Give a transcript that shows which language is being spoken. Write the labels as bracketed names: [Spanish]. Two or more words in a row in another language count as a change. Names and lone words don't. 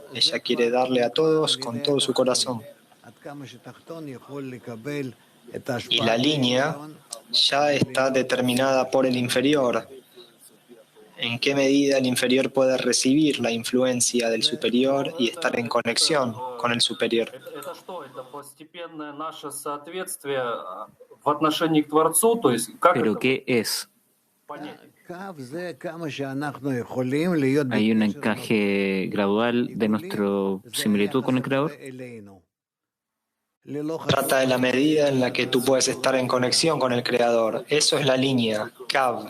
[Spanish] Ella quiere darle a todos con todo su corazón. Y la línea ya está determinada por el inferior. ¿En qué medida el inferior puede recibir la influencia del superior y estar en conexión con el superior? [Russian] Это что? Это постепенное наше соответствие в отношении к Творцу? То есть как [Spanish] ¿Pero [Russian] это [Spanish] qué es? [Russian] понять? [Spanish] ¿Hay un encaje gradual de nuestra similitud con el Creador? Trata de la medida en la que tú puedes estar en conexión con el Creador. Eso es la línea, Kav.